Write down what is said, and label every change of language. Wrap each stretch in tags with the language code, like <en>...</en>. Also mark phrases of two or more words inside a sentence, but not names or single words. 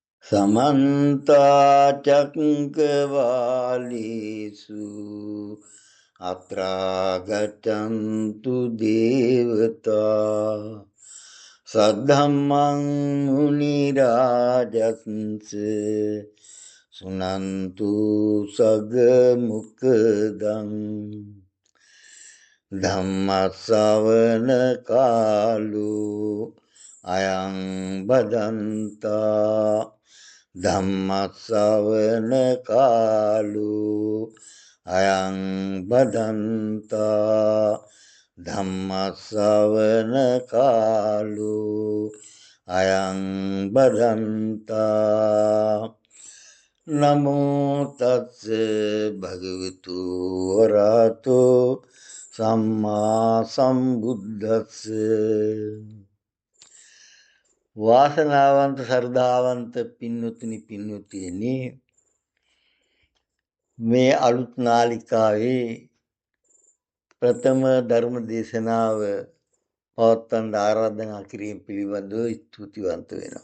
<pi>समन्ता चक्रवालेषु अत्रा गच्छन्तु देवता सद्धम्मं मुनिराजन्स सुनन्तु सगमुखदं धम्मश्रवण कालो अयं बदन्ता ධම්මස්සවන කාලෝ අයං බදන්තා ධම්මස්සවන කාලෝ අයං බදන්තා නමෝ තස්ස භගවතු වරහතෝ සම්මා සම්බුද්දස්ස</pi> <si>වාසනාවන්ත සර්දාවන්ත පින්වතුනි පින්වතියනි මේ අලුත් නාලිකාවේ ප්‍රථම ධර්ම දේශනාව පවත්වන්න ආරාධනා කිරීම පිළිබඳව ස්තුතිවන්ත වෙනවා.</si>